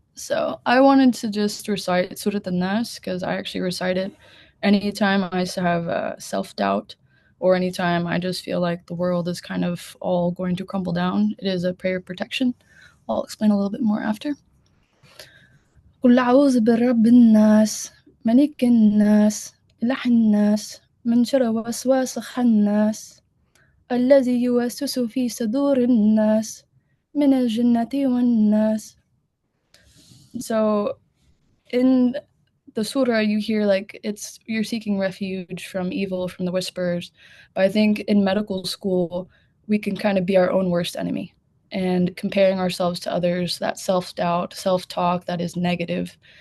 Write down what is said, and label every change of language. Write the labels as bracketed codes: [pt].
[en] So I wanted to just recite Surat An-Nas because I actually recite it anytime I used to have self-doubt or anytime I just feel like the world is kind of all going to crumble down. It is a prayer of protection. I'll explain a little bit more after. [ar] قل أعوذ برب الناس ملك الناس إله الناس من شر وسواس الناس الذي يوسوس في صدور الناس من الجنة والناس. [en] So in the surah you hear like it's you're seeking refuge from evil, from the whispers, but I think in medical school we can kind of be our own worst enemy and comparing ourselves to others, that self-doubt, self-talk that is negative.